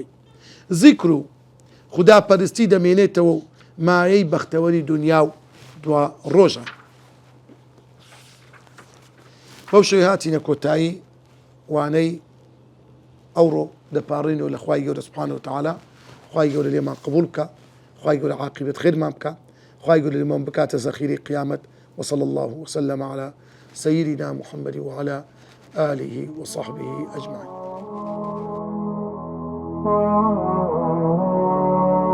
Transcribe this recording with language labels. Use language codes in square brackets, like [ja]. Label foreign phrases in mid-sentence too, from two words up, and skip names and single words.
[ckb] زیکر و خوداپەرستی دەمێنێتەوە و مایەی بەختەوەری دنیا و دوا ڕۆژە. بەو شوی هاتینە کۆتایی وانەی ئەوڕۆ دەپاڕێنەوە لە خوای گەورە [ar] سوبحانەهو وتەعالا. [ckb] خوای گەورە لێمان قبوڵ بکە، خوای گەورە عاقبەت خێرمان بکە، خوای گەورە لێمان بکاتە زەخیری قیامەت. [ar] وصلى الله وسلم على سيدنا محمد وعلى آله وصحبه أجمعين.